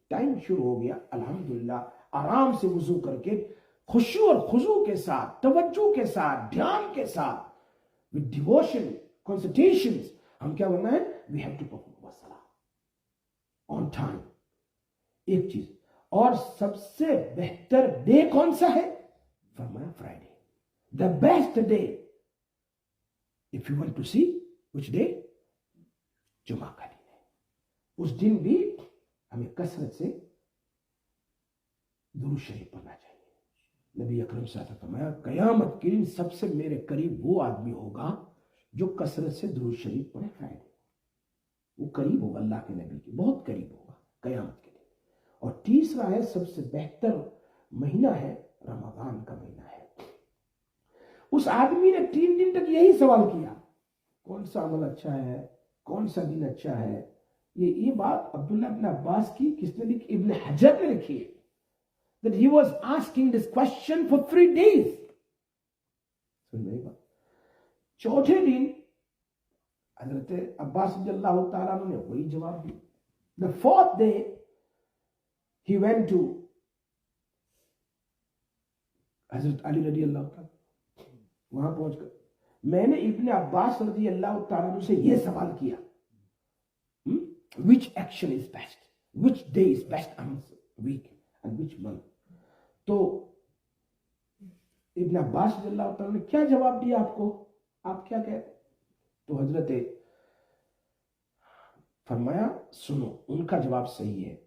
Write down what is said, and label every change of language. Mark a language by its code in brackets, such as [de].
[ur] Time شروع ہو گیا، الحمدللہ آرام سے وضو کر کے خشوع اور خضوع کے ساتھ، توجہ کے ساتھ، دھیان کے ساتھ، [en] with devotion, concentrations، [ur] ہم کیا کرنا ہے؟ [en] we have to perform salah on time. [ur] ایک چیز اور سب سے بہتر ڈے کون سا ہے؟ فرمایا Friday. [en] the best day if you want to see which day؟ [ur] جمعہ کا دن ہے. اس دن بھی ہمیں کثرت سے درود شریف پڑھنا چاہیے. نبی اکرم صلی اللہ علیہ وسلم فرمایا قیامت کے دن سب سے میرے قریب وہ آدمی ہوگا جو کثرت سے درود شریف پڑھے فرائیڈے. وہ قریب ہوگا اللہ کے نبی کے، بہت قریب ہوگا قیامت کے دن. اور تیسرا ہے سب سے بہتر مہینہ ہے رمضان کا مہینہ ہے. اس آدمی نے 3 دن تک یہی سوال کیا کون سا عمل اچھا ہے، کون سا دن اچھا ہے. یہ بات عبداللہ بن عباس کی کس نے لکھی؟ ابن حجر نے لکھی ہے. [en] That he was asking this question for 3 days. [ur] چوتھے دن حضرت عباس رضی اللہ تعالیٰ نے وہی جواب دی. [en] The 4th day he went to حضرت علی رضی اللہ تعالیٰ. [ur] وہاں پہنچ کر میں نے ابن عباس رضی اللہ تعالیٰ سے یہ سوال کیا [en] which action is best, which day is best amongst week and which month. [ur] تو ابن عباس رضی اللہ تعالیٰ نے کیا جواب دیا آپ کو؟ آپ کیا کہتے؟ تو حضرت فرمایا سنو، ان کا جواب صحیح ہے.